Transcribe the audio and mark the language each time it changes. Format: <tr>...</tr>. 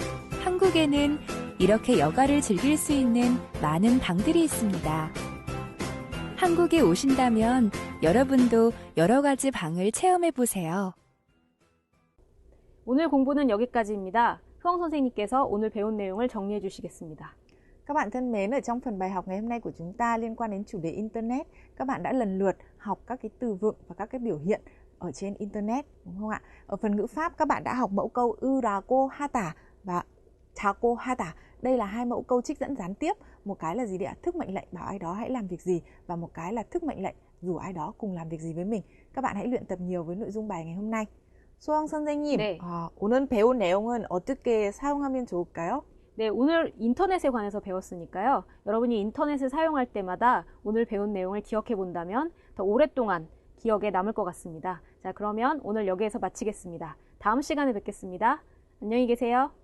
<ko>한국에는 이렇게 여가를 즐길 수 있는 많은 방들이 있습니다. 한국에 오신다면 여러분도 여러 가지 방을 체험해 보세요. 오늘 공부는 여기까지입니다. 효영 선생님께서 오늘 배운 내용을 정리해 주시겠습니다.</ko> <vi>Các bạn thân mến, ở trong phần bài học ngày hôm nay của chúng ta liên quan đến chủ đề Internet, các bạn đã lần lượt học các cái từ vựng và các cái biểu hiện ở trên Internet, đúng không ạ? Ở phần ngữ pháp, các bạn đã học mẫu câu Urago hata và Taco hata. Đây là hai mẫu câu trích dẫn gián tiếp. Một cái là gì đấy ạ? Thức mệnh lệnh bảo ai đó hãy làm việc gì, và một cái là thức mệnh lệnh rủ ai đó cùng làm việc gì với mình. Các bạn hãy luyện tập nhiều với nội dung bài ngày hôm nay.</vi> <ko>소영 선생님, 네. 오늘 배운 내용은 어떻게 사용하면 좋을까요? 네, 오늘 인터넷에 관해서 배웠으니까요. 여러분이 인터넷을 사용할 때마다 오늘 배운 내용을 기억해 본다면 더 오랫동안 기억에 남을 것 같습니다. 자, 그러면 오늘 여기에서 마치겠습니다. 다음 시간에 뵙겠습니다. 안녕히 계세요.</ko>